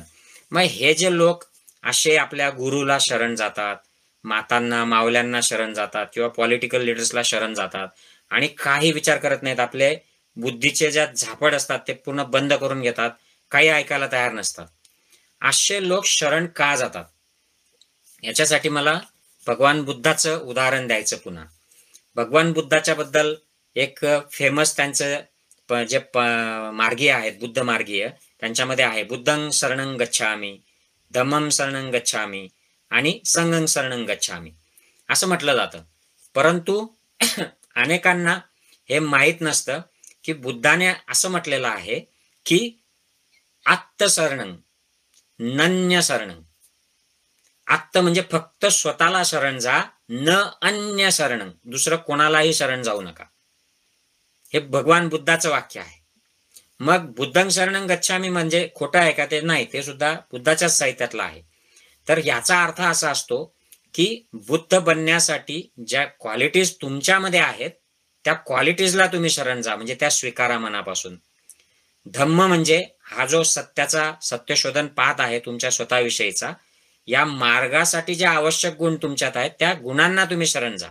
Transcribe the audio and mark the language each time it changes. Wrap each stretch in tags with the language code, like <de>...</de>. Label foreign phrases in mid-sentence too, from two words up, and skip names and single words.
<mr>मग हे जे लोक असे आपल्या गुरुला शरण जातात, मातांना मावल्यांना शरण जातात किंवा</mr> <en>political leadersला</en> <mr>शरण जातात आणि काही विचार करत नाहीत, आपले बुद्धीचे ज्या झापड असतात ते पूर्ण बंद करून घेतात, काही ऐकायला तयार नसतात, असे लोक शरण का जातात याच्यासाठी मला भगवान बुद्धाचं उदाहरण द्यायचं पुन्हा. भगवान बुद्धाच्या बद्दल एक फेमस त्यांचं जे मार्गीय आहेत, बुद्ध मार्गीय, त्यांच्यामध्ये आहे</mr> <pi>बुद्धं शरणं गच्छामि, धम्मं शरणं गच्छामि</pi> <mr>आणि</mr> <pi>संघं शरणं गच्छामि</pi> <mr>असं म्हटलं जातं. परंतु अनेकांना हे माहीत नसतं की बुद्धाने असं म्हटलेलं आहे की</mr> <pi>आत्तशरणं नन्य शरणं.</pi> <mr>आत्त म्हणजे फक्त स्वतःला शरण जा,</mr> <pi>न अन्य शरणं,</pi> <mr>दुसरं कोणालाही शरण जाऊ नका. हे भगवान बुद्धाचं वाक्य आहे. मग</mr> <pi>बुद्धं शरणं गच्छामि</pi> <mr>म्हणजे खोटं आहे का, ते नाही, ते सुद्धा बुद्धाच्याच साहित्यातलं आहे. तर याचा अर्थ असा असतो की बुद्ध बनण्यासाठी ज्या क्वालिटीज तुमच्यामध्ये आहेत त्या क्वालिटीजला तुम्ही शरण जा, म्हणजे त्या स्वीकारा मनापासून. धम्म म्हणजे हा जो सत्यशोधन पाथ आहे तुमच्या स्वतःविषयीचा, या मार्गासाठी जे आवश्यक गुण तुमच्यात आहेत त्या गुणांना तुम्ही शरण जा.</mr>